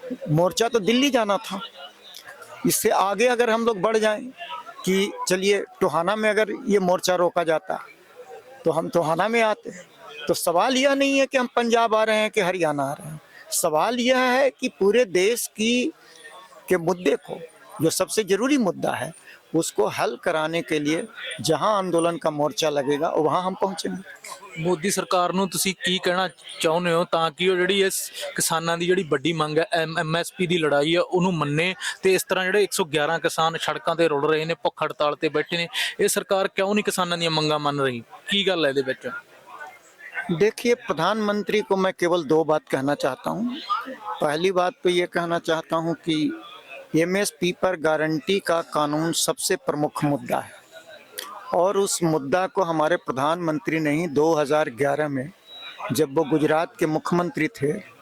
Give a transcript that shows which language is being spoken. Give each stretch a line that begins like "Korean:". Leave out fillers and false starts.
Hindi: मोर्चा तो दिल्ली जाना था। इससे आगे अगर हम लोग बढ़ जाएं कि चलिए टोहाना में अगर ये मोर्चा रोका जाता तो हम टोहाना में आते। तो सवाल यह नहीं है कि हम पंजाब आ रहे हैं कि हरियाणा आ रहे हैं। सवाल यह है कि पूरे देश के मुद्दे को, जो सबसे ज़रूरी मुद्दा है, उसको हल कराने के लिए जहां आंदोलन का मोर्चा लगेगा वहां हम पहुंचेंगे।
Punjabi: ਮੋਦੀ ਸਰਕਾਰ ਨੂੰ ਤੁਸੀਂ ਕੀ ਕਹਿਣਾ ਚਾਹੁੰਦੇ ਹੋ ਤਾਂ ਕਿ ਉਹ ਜਿਹੜੀ ਇਸ ਕਿਸਾਨਾਂ ਦੀ ਜਿਹੜੀ ਵੱਡੀ ਮੰਗ ਹੈ ਐਮਐਸਪੀ ਦੀ ਲੜਾਈ ਹੈ ਉਹਨੂੰ ਮੰਨੇ ਤੇ ਇਸ ਤਰ੍ਹਾਂ ਜਿਹੜੇ 111 ਕਿਸਾਨ ਸੜਕਾਂ ਤੇ ਰੁਲ ਰਹੇ ਨੇ, ਭੁੱਖ ਹੜਤਾਲ ਤੇ ਬੈਠੇ ਨੇ, ਇਹ ਸਰਕਾਰ ਕਿਉਂ ਨਹੀਂ ਕਿਸਾਨਾਂ ਦੀਆਂ ਮੰਗਾਂ ਮੰਨ ਰਹੀ? ਕੀ ਗੱਲ ਹੈ ਇਹਦੇ ਵਿੱਚ?
Hindi: देखिए, प्रधानमंत्री को मैं केवल 2 बात कहना चाहता हूँ। पहली बात तो ये कहना चाहता हूँ कि एमएसपी पर गारंटी का कानून सबसे प्रमुख मुद्दा है और उस मुद्दा को हमारे प्रधानमंत्री ने ही 2011 में, जब वो गुजरात के मुख्यमंत्री थे